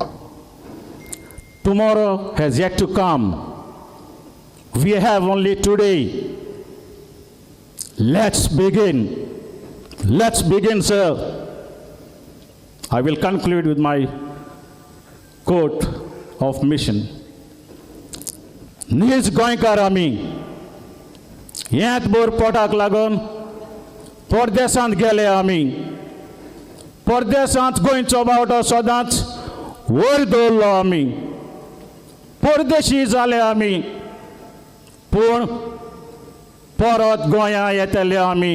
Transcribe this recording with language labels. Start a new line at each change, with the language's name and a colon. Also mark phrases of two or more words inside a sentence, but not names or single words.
English: Tomorrow has yet to come. We have only today. Let's begin. Let's begin, sir." I will conclude with my quote of mission.
Konkani: "Nis goinkar ami यात बोर पोटाक लागून परदेशांत गेले आमी. परदेशांत गोंयचो बावटो सदांच वयर दवरलो आमी. परदेशी जाले आमी, पूण परत गोंया येतले आमी.